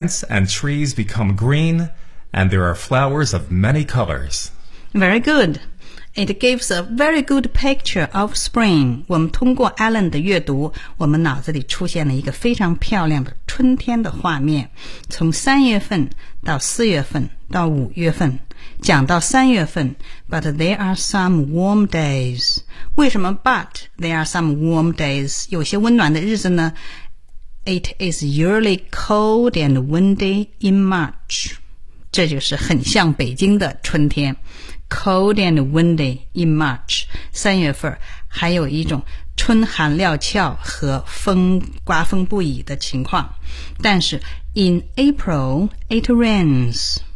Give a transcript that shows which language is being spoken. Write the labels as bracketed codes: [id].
[en] Plants and trees become green, and there are flowers of many colors. Very good. It gives a very good picture of spring. [zh] 我们通过 Alan 的阅读，我们脑子里出现了一个非常漂亮的春天的画面。从三月份到四月份到五月份，讲到三月份 ， [en] But there are some warm days. [zh] 为什么 [en] But there are some warm days? [zh] 有些温暖的日子呢？ [en] It is usually cold and windy in March. [zh] 这就是很像北京的春天。 [en] Cold and windy in March. [zh] 三月份还有一种春寒料峭和风刮风不已的情况。但是 [en] in April, it rains.